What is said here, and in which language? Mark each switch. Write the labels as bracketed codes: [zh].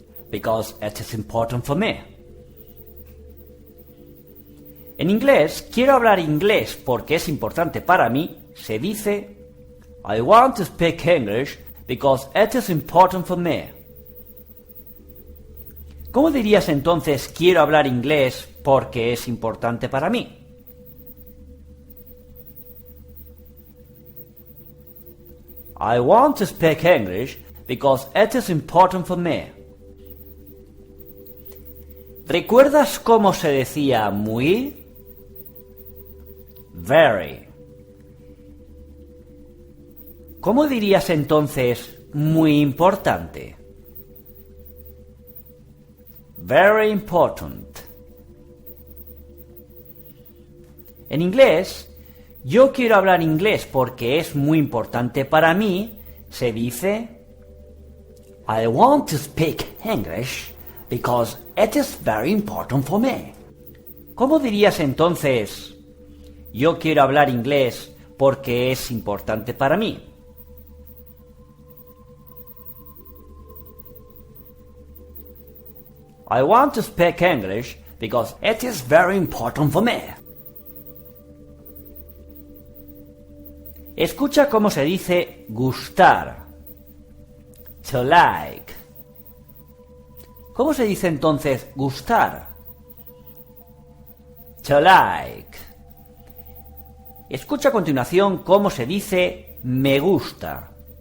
[en] Because it is important for me. [es] En inglés, quiero hablar inglés porque es importante para mí, se dice [en] I want to speak English because it is important for me. [es] ¿Cómo dirías entonces quiero hablar inglés porque es importante para mí? [en] I want to speak English because it is important for me. [es] ¿Recuerdas cómo se decía muy? [en] Very. [es] ¿Cómo dirías entonces muy importante? [en] Very important. [es] En inglés, yo quiero hablar inglés porque es muy importante para mí, se dice [en] I want to speak English because it is very important for me. [es] ¿Cómo dirías entonces yo quiero hablar inglés porque es importante para mí? [en] I want to speak English because it is very important for me. [es] Escucha cómo se dice gustar. [en] To like. [es] ¿Cómo se dice entonces gustar? [en] To like. [es] Escucha a continuación cómo se dice me gusta.